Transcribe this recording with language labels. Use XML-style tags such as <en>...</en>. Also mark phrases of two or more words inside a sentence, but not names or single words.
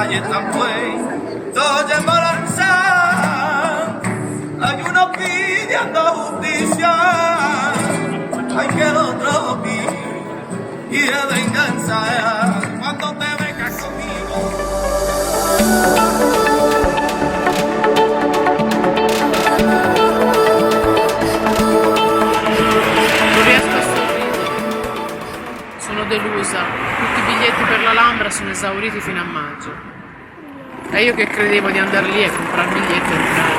<es>Hay uno pidiendo justicia, hay que el otro pide venganza cuando te vengas conmigo.</es> <it>Non riesco a sorridere, sono delusa, tutti i biglietti per l'Alhambra sono esauriti fino a maggio e io che credevo di andare lì e comprare il biglietto e entrare.</it>